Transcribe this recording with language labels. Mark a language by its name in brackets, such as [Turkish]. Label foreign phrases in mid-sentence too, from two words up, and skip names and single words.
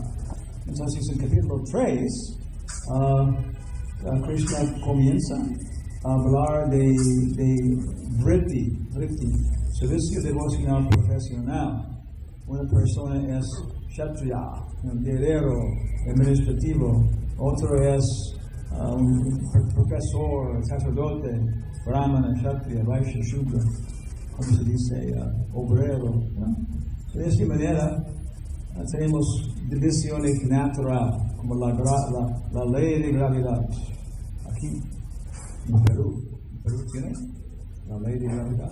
[Spanish] Entonces en capítulo 3, Krishna comienza a hablar de vritti, servicio devocional profesional. Una persona es kshatriya, un guerrero administrativo, otro es un profesor, sacerdote, [Sanskrit] ब्राह्मण, क्षत्रिय, वैश्य, शूद्र, [Spanish] como se dice, obrero. De esta manera tenemos divisiones naturales, como la ley de gravedad. Aquí, en Perú tiene la ley de gravedad.